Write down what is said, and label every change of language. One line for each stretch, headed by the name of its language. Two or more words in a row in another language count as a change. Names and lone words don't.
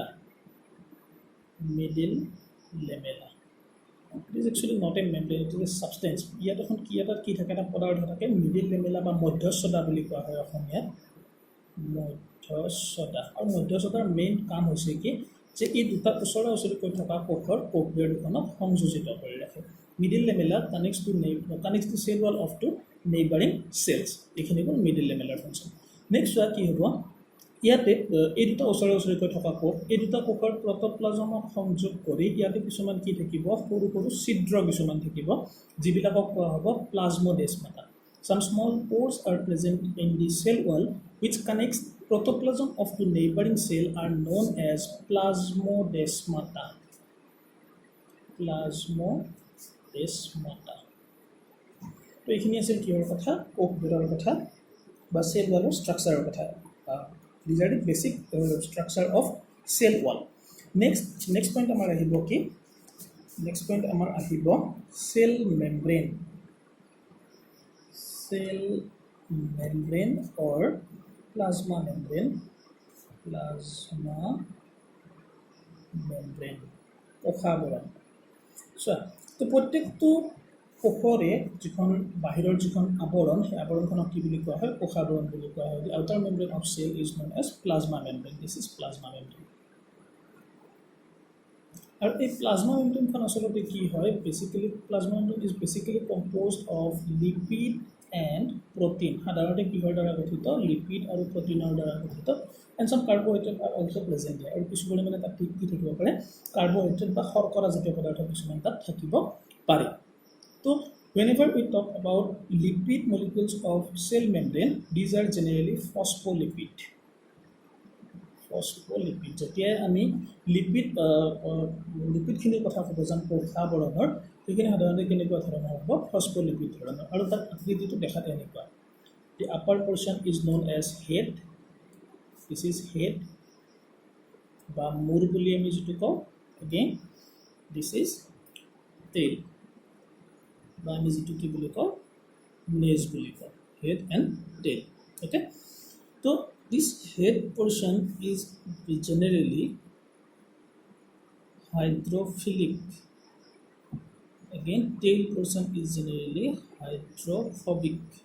English: Middle lamella. It is actually not a membrane, it is a substance.
Assamese: ইয়াত এখন কি থাকে, এটা পদাৰ্থ থাকে,
English: middle lamella
Assamese: বা মধ্যস্থতা বুলি কোৱা হয় অসমীয়াত, মধ্যস্থতা। আৰু মধ্যস্থতাৰ মেইন কাম হৈছে কি, যে এই দুটা ওচৰা ওচৰিকৈ থকা কোষৰ কোষদ্বয় দুখনক সংযোজিত কৰি ৰাখে।
English: middle lamella connects to cell wall of two neighboring cells,
Assamese: এইখিনি হ'ল মিডিল লেমেলাৰ ফাংচন। নেক্সট চোৱা কি হ'ব, ইয়াতে এই দুটা ওচৰা ওচৰিকৈ থকা কোষ, এই দুটা কোষৰ প্ৰট'প্লাজমক সংযোগ কৰি ইয়াতে কিছুমান কি থাকিব, সৰু সৰু ছিদ্ৰ কিছুমান থাকিব, যিবিলাকক কোৱা হ'ব প্লাজমোডেছমাটা।
English: Some small pores are present in the cell wall which connects protoplasm of the neighboring cell are known as plasmodesmata. Plasmodesmata.
Assamese: তো এইখিনি আছিল কিহৰ কথা, কোষবোৰৰ কথা বা
English: cell wallৰ structureৰ
Assamese: কথা।
English: These are the basic structure of cell wall. Next point
Assamese: আমাৰ আহিব কি,
English: next point
Assamese: আমাৰ আহিব
English: cell membrane. Cell membrane or plasma membrane. Plasma membrane.
Assamese: কোষাবৰণ। তো প্ৰত্যেকটো কোষৰে যিখন বাহিৰৰ যিখন আৱৰণ, সেই আৱৰণখনক কি বুলি কোৱা হয়, কোষাবৰণ বুলি কোৱা হয়।
English: The outer membrane of cell is known as plasma membrane. This is plasma membrane.
Assamese: আৰু এই প্লাজমা মেমব্ৰেনখন আচলতে কি হয়,
English: basically plasma membrane is basically composed of lipid and protein.
Assamese: সাধাৰণতে কিহৰ দ্বাৰা গঠিত, লিপিড আৰু প্ৰটিনৰ দ্বাৰা গঠিত।
English: and some carbohydrate are also present
Assamese: হয়, আৰু কিছু পৰিমাণে তাত কি থাকিব পাৰে, কাৰ্বহাইড্ৰেট বা শৰ্কৰা জাতীয় পদাৰ্থ কিছুমান তাত থাকিব পাৰে।
English: তো whenever we talk about lipid molecules of cell membrane, these are generally phospholipid. Phospholipid.
Assamese: যেতিয়া আমি লিপিডখিনিৰ কথা ক'ব যাম কোষাবৰণৰ, সেইখিনি সাধাৰণতে কেনেকুৱা ধৰণৰ হ'ব, ফস্ফলিপিড ধৰণৰ। আৰু তাৰ আকৃতিটো দেখাতে এনেকুৱা,
English: the upper portion is known as head. This is head
Assamese: বা মূৰ বুলি আমি যিটো কওঁ,
English: again this is tail
Assamese: বা আমি যিটো কি বুলি কওঁ, নেজ বুলি কওঁ,
English: head and tail. অ'কে, তো this head portion is generally hydrophilic. again tail portion is generally hydrophobic.